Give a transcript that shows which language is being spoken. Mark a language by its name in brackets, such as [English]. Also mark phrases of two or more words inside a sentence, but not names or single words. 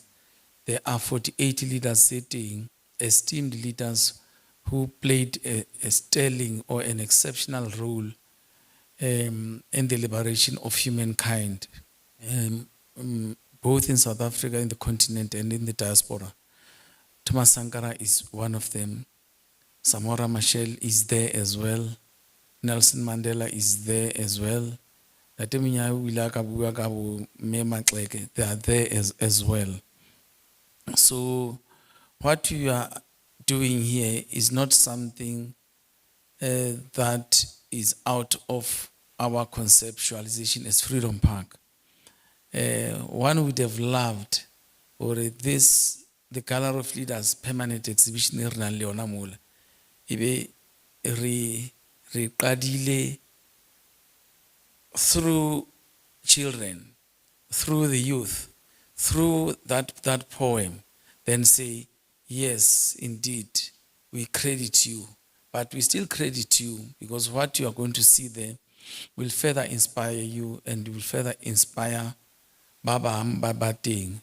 [English] There are 48 leaders sitting, esteemed leaders who played a sterling or an exceptional role in the liberation of humankind, both in South Africa, in the continent, and in the diaspora. Thomas Sankara is one of them. Samora Machel is there as well. Nelson Mandela is there as well. [Southern Sotho] Ntate Munyai o ile a ka bua ka bo Mme Maxeke, [English] they are there as well. So what you are doing here is not something that is out of our conceptualization as Freedom Park. One would have loved, or this, the Gallery of Leaders permanent exhibition [Southern Sotho] e re nang le yona mola, ebe re qadile [English] through children, through the youth, through that poem, then say, yes, indeed, we credit you. But we still credit you because what you are going to see there will further inspire you and will further inspire Baba Babating.